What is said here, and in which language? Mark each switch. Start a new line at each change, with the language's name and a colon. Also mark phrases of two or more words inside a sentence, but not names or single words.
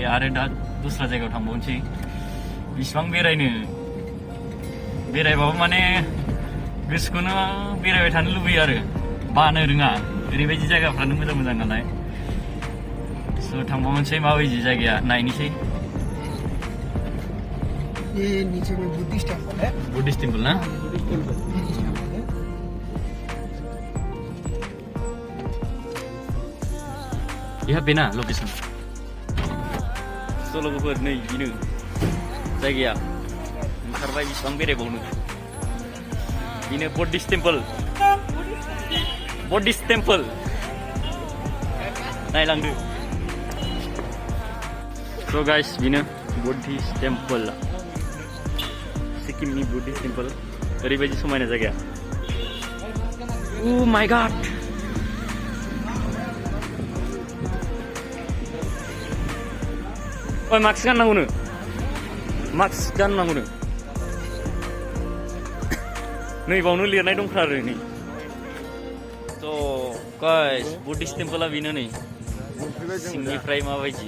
Bodo: आरो दा दस्रा जायगायाव थांबावनोसै बिसिबां बेरायबाबो माने गोसोखौनो बेरायबाय थानो लुबैयो आरो बानो रोङा ओरैबायदि जायगाफ्रानो मोजां नालाय स' थांबावनोसै माबायदि जायगाया नायनोसै
English: Buddhist temple
Bodo: ना यहाँ बेना लकेसन स' लोगोफोर नै बेनो जायगाया ओंखारबाय बेसिबां बेरायबावनो बेनो बुद्धिस्ट टेम्पल नायलांदो
English: So guys,
Bodo: बेनो
English: Buddhist temple
Bodo: सिक्किमनि
English: Buddhist temple
Bodo: ओरैबायदि समायना जायगा
English: Oh my god
Bodo: ओइ मास्क गाननांगौनो नै बावनो लिरनाय दंथारो आरो नै
English: So guys,
Bodo: बुद्धिस्ट टेम्पला बेनो नै सिंनिफ्राय माबायदि